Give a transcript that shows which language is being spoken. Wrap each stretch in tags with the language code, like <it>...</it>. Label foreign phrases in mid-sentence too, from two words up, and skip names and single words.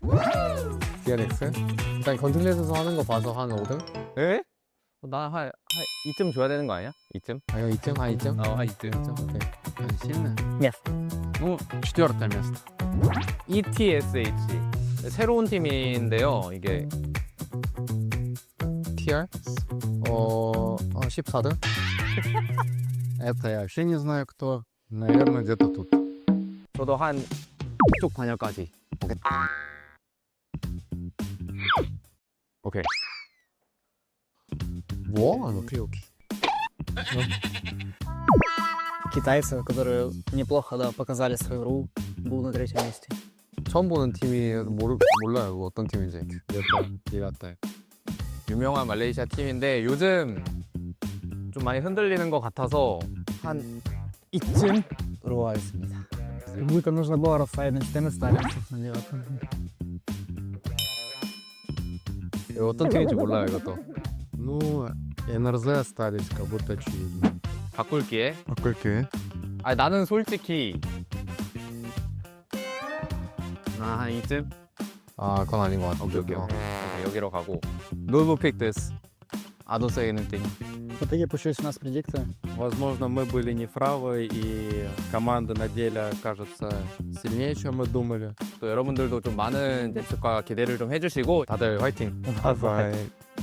<ko>DRX? 일단 건틀렛에서 하는 거 봐서 한 5등? 에? 나한 2점 줘야 되는 거 아니야? 2점? 아, 형 2점? 아, 2점? 한 2점. 2점? 오케이.</ko> <ru>Сильно? Место. Ну, 4-е место. ETSH.</ru> <ko>새로운 팀인데요. 이게 TR? 14등?</ko> <ru>Это я вообще не знаю кто. Наверное, где-то тут.</ru> <ko>저도 한 이쪽 반열까지. 오케이. 뭐? 오케이.</ko> <ru>Китайцы, которые неплохо показали свою игру, был на третьем месте.</ru> <ko>처음 보는 팀이 몰라요. 어떤 팀인지.</ko> <ru>Девятое.</ru> <ko>유명한 말레이시아 팀인데 요즘 좀 많이 흔들리는 것 같아서 한 이쯤 들어가겠습니다.</ko> <ru>Как нужно было расставить на 14, стали на 9.</ru> <ko>어떤 팀인지 몰라요, 이것도.</ko> <ru>Ну, НРЗ остались, как будто очевидно.</ru> <ko>바꿀게.</ko> <ru>Какой?</ru> <ko>아 나는 솔직히 한 이쯤? 아, 그건 아닌 것 같아. 오케이. 여기로 가고.</ko> <en>No will pick this. I don't say anything.</en> <ru>В итоге получились у нас предикты. Возможно, мы были неправы, и команда на деле кажется сильнее, чем мы думали.</ru> <ko>또 여러분들도 좀 많은 예측과 기대를 좀 해주시고 다들 화이팅. Bye.</ko>